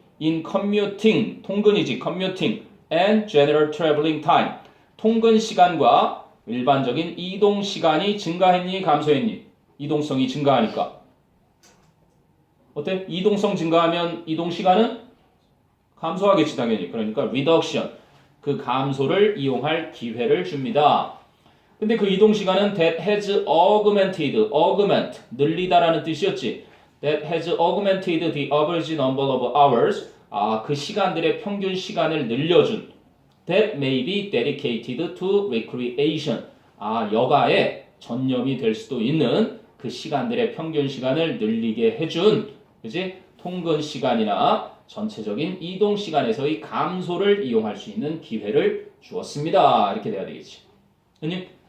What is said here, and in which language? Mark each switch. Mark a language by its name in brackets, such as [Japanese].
[English] In commuting, [Korean] 통근이지, [English] commuting, and general traveling time. [Korean] 통근 시간과 일반적인 이동 시간이 증가했니, 감소했니? 이동성이 증가하니까. 어때? 이동성 증가하면 이동 시간은 감소하겠지 당연히. 그러니까 reduction, 그 감소를 이용할 기회를 줍니다. 근데 그 이동 시간은 [English] that has augment, [Korean] 늘리다라는 뜻이었지. [English] That has augmented the average number of hours, [Korean] 그 시간들의 평균 시간을 늘려준. [English] That may be dedicated to recreation, [Korean] 여가에 전념이 될 수도 있는 그 시간들의 평균 시간을 늘리게 해준, 그지? 통근 시간이나 전체적인 이동 시간에서의 감소를 이용할 수 있는 기회를 주었습니다. 이렇게 돼야 되겠지. 형님?